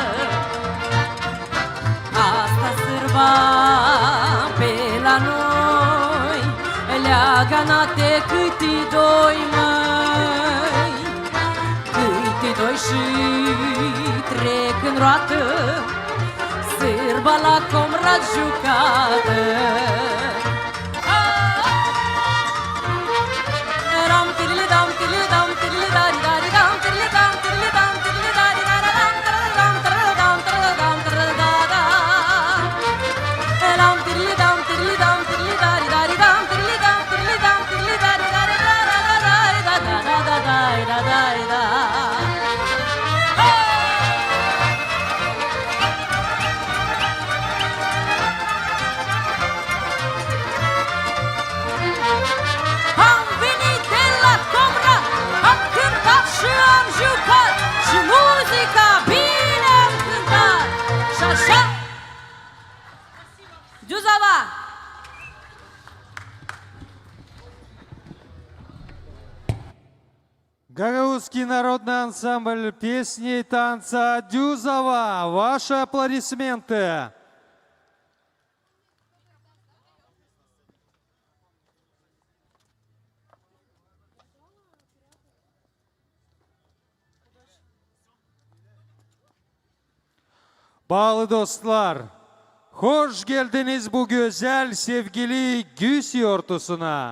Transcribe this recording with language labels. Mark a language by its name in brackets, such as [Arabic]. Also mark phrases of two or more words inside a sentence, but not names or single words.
[Romanian] Asta sârba pe la noi, leagă-na-te cât-i doi, măi, cât-i doi și trec în roată, sârba la comra jucată. Ram tirili dam tirili dam tirili dari dari dam tirili dam tirili dam tirili dari dari dam dam dam dam da. Ram tirili dam tirili dam tirili dari dari dam tirili dam tirili dam tirili dari dari da da da da da da da. Am venit de la Comra, am cântat și am jucat, și muzica bine am cântat. Și așa, [Russian] Дюзова! Гагаузский народный ансамбль песни и танца «Дюзова». Ваши аплодисменты. [Gagauz] Bağlı dostlar, hoş geldiniz bu güzel sevgili Güs yortusuna.